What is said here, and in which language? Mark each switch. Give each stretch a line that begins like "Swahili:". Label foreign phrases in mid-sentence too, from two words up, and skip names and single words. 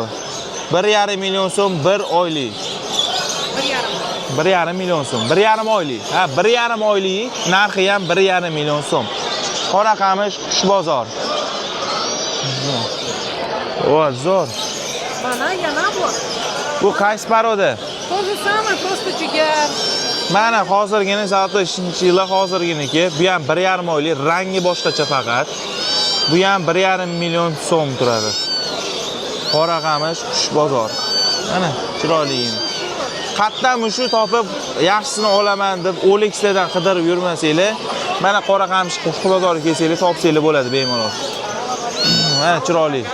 Uzbek: 1,5 million so'm 1 oylik. 1,5 million so'm. 1,5 oylik. Ha, 1,5 oylik narxi ham 1,5 million so'm. Qoraqamish qush bozor. O, zo'r. Mana yana bor. Bu qaysi paroda?
Russian: То же самое, просто jigar.
Uzbek: Mana hozirgina soat 3-yil hozirginiki. Bu ham 1,5 oylik, rangi boshqacha faqat. Bu ham 1,5 million so'm turadi. Qoraqamish qush bozor. Mana chiroyligini. Qayerdan mushu topib yaxshisini olaman deb OLX'dan qidirib yurmasanglar, mana Qoraqamish qush bozoriga kelsanglar, topsanglar bo'ladi bemalol.